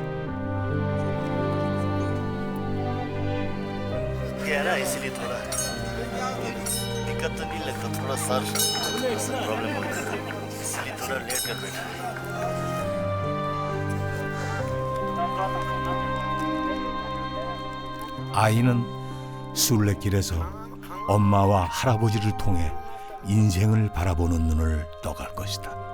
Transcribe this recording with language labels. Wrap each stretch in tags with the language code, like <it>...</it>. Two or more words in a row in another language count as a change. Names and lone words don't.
<hi>गहरा है इसलिए थोड़ा दिक्कत तो नहीं लगता थोड़ा सर प्रॉब्लम होता है इसलिए थोड़ा लेट कर बैठा</hi> <ko>아이는 순례길에서 엄마와 할아버지를 통해 인생을 바라보는 눈을 떠갈 것이다.</ko>